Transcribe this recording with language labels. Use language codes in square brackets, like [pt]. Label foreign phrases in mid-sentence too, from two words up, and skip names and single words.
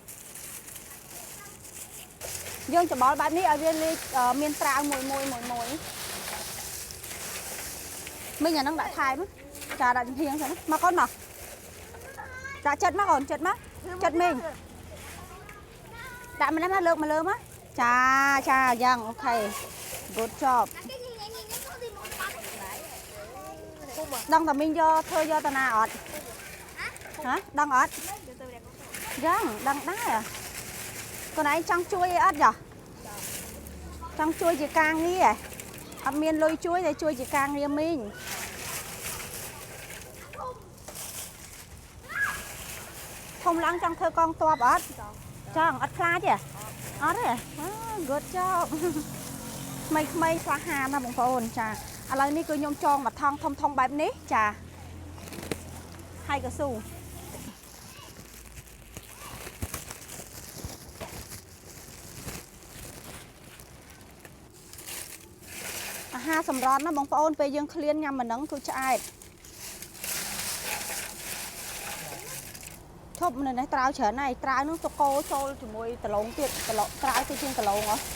[km] យើងច្បល់បែបនេះឲ្យវាមានត្រាវមួយមីងអាហ្នឹងដាក់ថែមចាដាក់ចំហៀងសិនមកកូនមកដាក់ចិត្តមកកូនចិត្តមកចិត្តមីងដាក់ម្នេះមកលើកមកលើមកចាយ៉ាងអូខេ [en] good job [km] ដឹងតែមីងយកធ្វើយកតាណាអត់ហ៎ដឹងអត់យ៉ាងដឹងដែរខ្លួនឯងចង់ជួយអីអត់ចាចង់ជួយជាការងារអត់មានលុយជួយតែជួយជាការងារមីង ធំឡើងចង់ធ្វើកងទ័ពអត់ចង់អត់ខ្លាចទេអត់ទេ [en] good job [km] ថ្មីក្លាហានណាបងប្អូនចាឥឡូវនេះគឺខ្ញុំចងមកថងធំបែបនេះចាហើយកស៊ូ អាហារសម្រន់ណាបងប្អូនពេលយើងឃ្លានញ៉ាំម្នឹងគឺឆ្អែតឈប់នៅនេះត្រាវច្រើនហើយត្រាវនោះទៅកោចូលជាមួយដលងទៀតត្រាវទៅជាងដលងហ៎